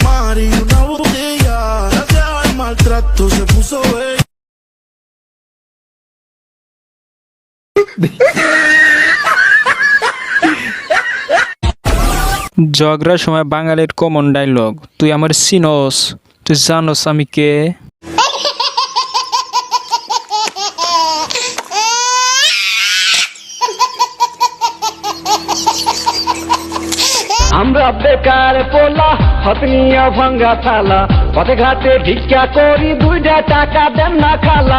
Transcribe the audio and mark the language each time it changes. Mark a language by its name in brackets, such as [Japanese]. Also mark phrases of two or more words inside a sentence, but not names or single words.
[Spanish] tomar y una botella. Gracias al maltrato se puso bella. [Bangla] ঝগড়ার সময় বাঙালির কমন ডায়লগ, তুই আমার চিনস, তুই জানোস আমি কে। আমরা বেকার পোলা হতনিয়া ভাঙ্গা থালা, পথে ঘাটে ভিক্ষা করি 2টা টাকা দেন না খালা।